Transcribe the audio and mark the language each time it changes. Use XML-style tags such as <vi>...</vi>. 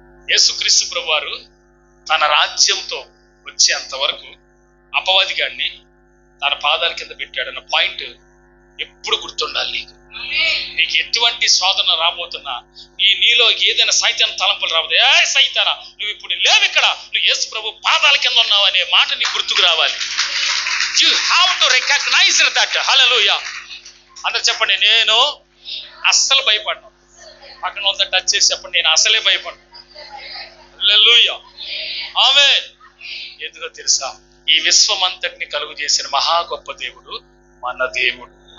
<te>యేసుక్రీస్తు ప్రభువారు తన రాజ్యంతో వచ్చేంత వరకు అపవాది గాడిని తన పాదాల కింద పెట్టాడన్న పాయింట్ ఎప్పుడు గుర్తుండాలి నీకు. నీకు ఎటువంటి శోధన రాబోతున్నా, నీలో ఏదైనా సైతాన్ తలంపులు రాబోతే, ఏ సైతానా నువ్వు ఇప్పుడు లేవు, ఇక్కడ నువ్వు యేసు ప్రభు పాదాల కింద ఉన్నావు అనే మాట నీకు గుర్తుకు రావాలి.</te> <en>You have to recognize that.</en> <te>హల్లెలూయా. అందరు చెప్పండి, నేను అస్సలు భయపడ్డా. పక్కన వాళ్ళతో టచ్ చేసి చెప్పండి, నేను అసలే భయపడ్డా. హల్లెలూయా. ఆమేన్. ఎందుకో తెలుసా, ఈ విశ్వం అంతటిని కలుగు చేసిన మహా గొప్ప దేవుడు మన దేవుడు.</te>